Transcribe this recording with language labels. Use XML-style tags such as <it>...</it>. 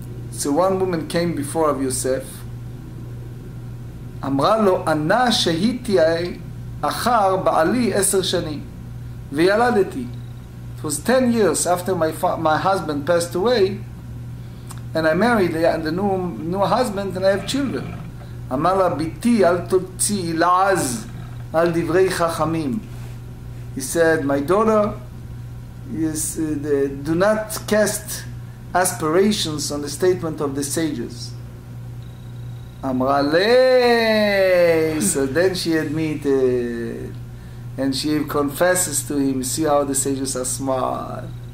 <en>So one woman came before Rav Yosef.</en> <he>אמרה לו, אנא שהיתי אחר בעלי 10 שנים, וילדתי.</he> <en>It was 10 years after my husband passed away, and I married the new husband, and I have children.</en> <he>אמר לה, ביתי אל תוציאי לעז על דברי חכמים.</he> <en>He said, my daughter, do not cast aspirations on the statement of the sages.</en> <he>אמרה לי.</he> <en>So then she admitted, and she confesses to him, see how the sages are smart.</en>